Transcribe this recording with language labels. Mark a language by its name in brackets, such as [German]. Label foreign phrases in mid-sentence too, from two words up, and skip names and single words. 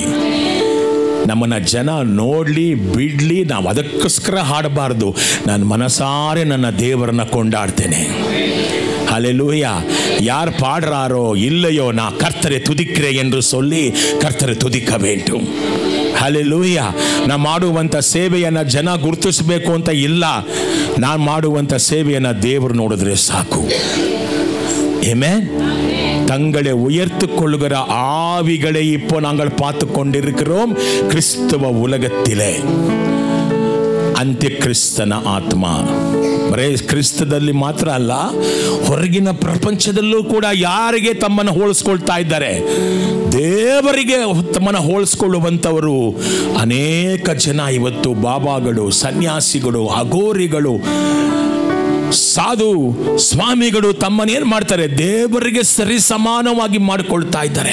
[Kannada] ನಮ್ಮನ್ನು ಜನ ನೋಡಲಿ ಬಿಡಲಿ, ನಾವು ಅದಕ್ಕೋಸ್ಕರ ಹಾಡಬಾರ್ದು. ನಾನು ಮನಸಾರೆ ನನ್ನ ದೇವರನ್ನ ಕೊಂಡಾಡ್ತೇನೆ. [Tamil] ஹல்லேலூயா. யார் பாடுறாரோ இல்லையோ, நான் கர்த்தரை துதிக்கிறேன் என்று சொல்லி கர்த்தரை துதிக்க வேண்டும். [Kannada] ஹல்லேலೂಯಾ. ನಾನು ಮಾಡುವಂಥ ಸೇವೆಯನ್ನು ಜನ ಗುರುತಿಸಬೇಕು ಅಂತ ಇಲ್ಲ. ನಾನು ಮಾಡುವಂಥ ಸೇವೆಯನ್ನು ದೇವರು ನೋಡಿದ್ರೆ ಸಾಕು. [Tamil] ஆமென். தங்களை உயர்த்து கொள்ளுகிற ஆவிகளை இப்போ நாங்கள் பார்த்து கொண்டிருக்கிறோம் கிறிஸ்துவ உலகத்திலே. [Kannada] ಅಂತ್ಯಕ್ರಿಸ್ತನ ಆತ್ಮ. ಬರೇ ಕ್ರಿಸ್ತದಲ್ಲಿ ಮಾತ್ರ ಅಲ್ಲ, ಹೊರಗಿನ ಪ್ರಪಂಚದಲ್ಲೂ ಕೂಡ ಯಾರಿಗೆ ತಮ್ಮನ್ನು ಹೋಲಿಸ್ಕೊಳ್ತಾ ಇದ್ದಾರೆ, ದೇವರಿಗೆ ತಮ್ಮನ್ನು ಹೋಲಿಸ್ಕೊಳ್ಳುವಂಥವರು ಅನೇಕ ಜನ ಇವತ್ತು ಬಾಬಾಗಳು, ಸನ್ಯಾಸಿಗಳು, ಅಘೋರಿಗಳು, ಸಾಧು ಸ್ವಾಮಿಗಳು ತಮ್ಮನ್ನೇನು ಮಾಡ್ತಾರೆ, ದೇವರಿಗೆ ಸರಿ ಸಮಾನವಾಗಿ ಮಾಡಿಕೊಳ್ತಾ ಇದ್ದಾರೆ.